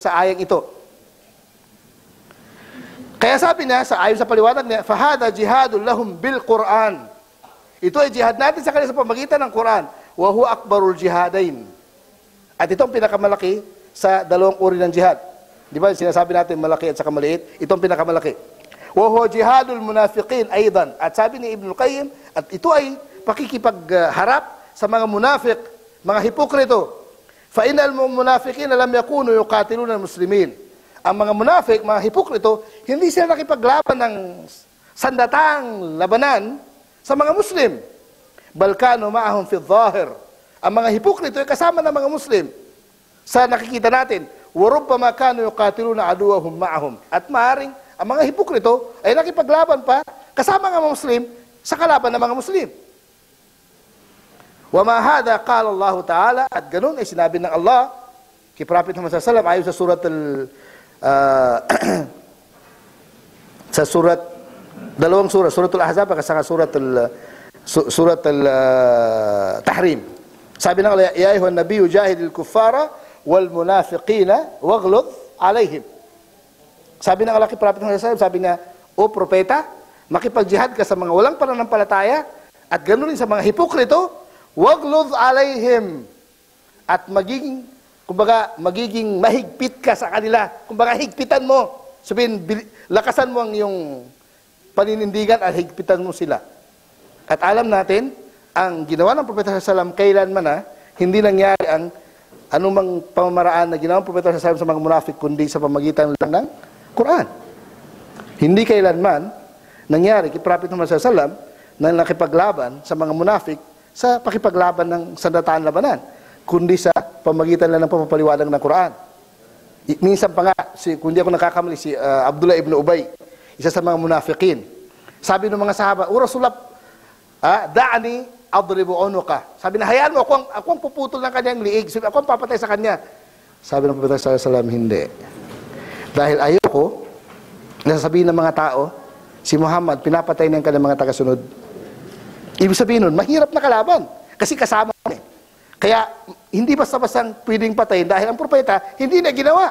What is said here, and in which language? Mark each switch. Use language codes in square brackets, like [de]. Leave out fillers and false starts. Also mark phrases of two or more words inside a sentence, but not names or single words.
[tl] sa ayang ito. Kaya sabi niya, ayon sa paliwanag niya, [ar] فهذا جهاد لهم بالقرآن. [tl] Ito ay jihad natin sa kanila sa pamagitan ng Quran. [ar] وهو أكبر الجهادين. [tl] At itong pinakamalaki sa dalawang uri ng jihad. Di ba, sinasabi natin malaki at saka maliit, itong pinakamalaki. [ar] وهو جهاد المنافقين أيضا. [tl] At sabi ni Ibn Qayyim, at ito ay pakikipagharap sa mga munafiq, mga hipokrito. [ar] فإن المنافقين لم يكونوا يقاتلون المسلمين. [tl] Ang mga munafiq, mga hipokrito, hindi sila nakipaglaban ng sandatang labanan sa mga Muslim. [ar] بل كانوا معهم في الظاهر. [tl] Ang mga hipokrito ay kasama ng mga Muslim. Sa nakikita natin, [ar] وربما كانوا يقاتلون عدوهم معهم. [tl] At maaaring ang mga hipokrito ay nakipaglaban pa kasama ng mga Muslim sa kalaban ng mga Muslim. [ar] وما هذا قال الله تعالى, [tl] at ganun ay sinabi ng Allah kay Prophet Muhammad [ar] صلى الله عليه وسلم [tl] ayon sa surat dalawang surah, suratul Ahzab at saka suratul Tahrim. Sabi ng [ar] Allah, يا أيها النبي جاهد الكفار والمنافقين واغلظ عليهم. [tl] Sabi ng Allah kay Prophet Muhammad [ar] صلى الله عليه وسلم, [tl] sabi niya, o propeta, makipagjihad ka sa mga walang pananampalataya at ganoon din sa mga hipokrito, [ar] واغلظ عليهم, [tl] at magiging mahigpit ka sa kanila. Kumbaga, higpitan mo. Sabihin, lakasan mo ang iyong paninindigan at higpitan mo sila. At alam natin, ang ginawa ng Propeta [ar] صلى الله عليه وسلم [tl] kailanman hindi nangyari ang anumang pamamaraan na ginawa ng Propeta [ar] صلى الله عليه وسلم [tl] sa mga munafik, kundi sa pamagitan lang ng Quran. Hindi kailanman nangyari kay Propeta Muhammad [ar] صلى الله عليه وسلم [tl] na nakipaglaban sa mga munafik sa pakipaglaban ng sandataan labanan, kundi sa pamagitan lang ng pamapaliwanag ng Quran. Minsan pa nga, kung di ako nakakamali, si Abdullah ibn Ubay, isa sa mga munafikin, sabi ng mga sahaba, o Rasulullah, [ar] دعني أضرب عنقه. [tl] Sabi na, hayaan mo, ako ang puputol ng kanyang liig. Sabi, ako ang papatay sa kanya. Sabi ng Propeta [ar] صلى الله عليه وسلم, [tl] hindi. Dahil ayoko, nasasabihin ng mga tao, si Muhammad, pinapatay ng kanyang mga tagasunod. Ibig sabihin nun, mahirap na kalaban. Kasi kasama niya. Kaya, hindi basta-bastang pwedeng patayin dahil ang propeta, hindi na ginawa.